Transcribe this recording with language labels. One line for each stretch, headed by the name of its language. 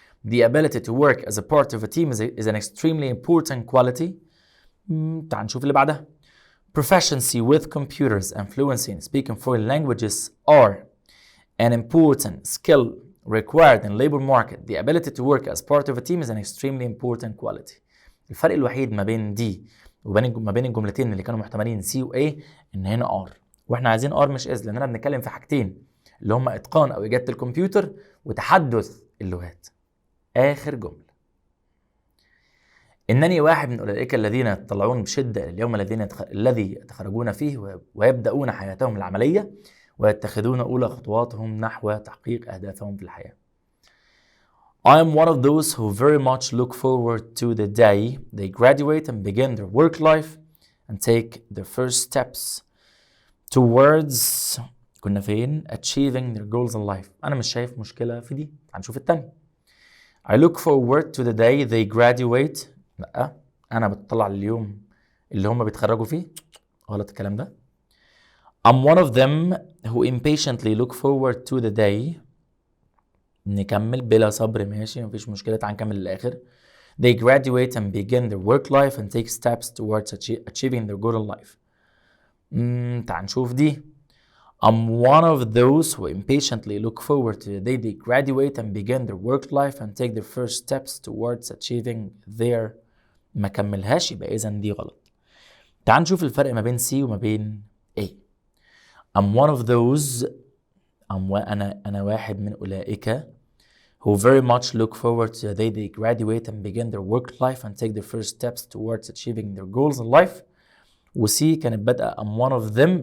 English: The ability to work as a part of a team is an extremely important quality.
Arabic: تعال نشوف اللي بعدها.
English: Proficiency with computers and fluency in speaking foreign languages are an important skill required in labor market. The ability to work as part of a team is an extremely important quality.
Arabic: الفرق الوحيد ما بين دي وما بين الجملتين اللي كانوا محتملين C و A ان هنا R، واحنا عايزين R مش is، لاننا بنتكلم في حاجتين اللي هم اتقان او اجادة الكمبيوتر وتحدث اللغات. اخر جملة. انني واحد من اولئك الذين يتطلعون بشدة اليوم الذي يتخرجون فيه ويبدأون حياتهم العملية ويتخذون اولى خطواتهم نحو تحقيق اهدافهم في الحياة.
English: I am one of those who very much look forward to the day they graduate and begin their work life and take their first steps towards
Arabic: كنا فين؟
English: achieving their goals in life.
Arabic: أنا مش شايف مشكلة في دي. هنشوف التاني.
English: I look forward to the day they graduate.
Arabic: لأ، أنا بتطلع اليوم اللي هم بيتخرجوا فيه. غلط الكلام ده.
English: I'm one of them who impatiently look forward to the day.
Arabic: نكمل بلا صبر، ماشي، مفيش مشكلة، تعال نكمل للآخر.
English: They graduate and begin their work life and take steps towards achieving their goal in life.
Arabic: تعال نشوف دي.
English: I'm one of those who impatiently look forward to the day they graduate and begin their work life and take their first steps towards achieving their.
Arabic: ما كملهاش، يبقى إذن دي غلط. تعال نشوف الفرق ما بين C وما بين A.
English: I'm one of those.
Arabic: أنا واحد من أولئك
English: who very much look forward to the day they graduate and begin their work life and take their first steps towards achieving their goals in life.
Arabic: وسي كانت بادئة
English: I'm one of them.